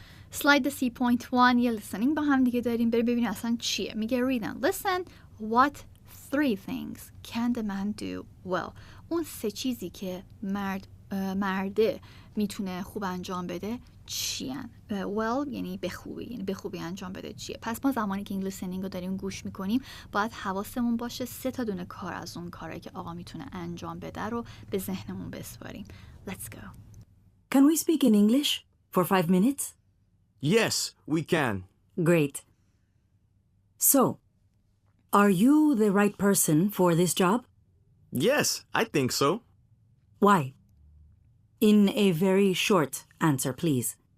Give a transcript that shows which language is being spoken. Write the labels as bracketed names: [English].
[Persian] سلاید 3.1 یه listening با هم دیگه داریم. بریم ببینیم اصلا چیه. میگه [English] read and listen. What 3 things can the man do well. [Persian] اون 3 چیزی که مرده میتونه خوب انجام بده چیان؟ well یعنی به خوبی، یعنی به خوبی انجام بده چیه. پس ما زمانی که این listening رو داریم گوش میکنیم باید حواسمون باشه 3 تا دونه کار از اون کاری که آقا میتونه انجام بده رو به ذهنمون بسپاریم. [English] Let's go. Can we speak in English for 5 minutes? Yes, we can. Great. So, are you the right person for this job? Yes, I think so. Why? In a very short answer, please.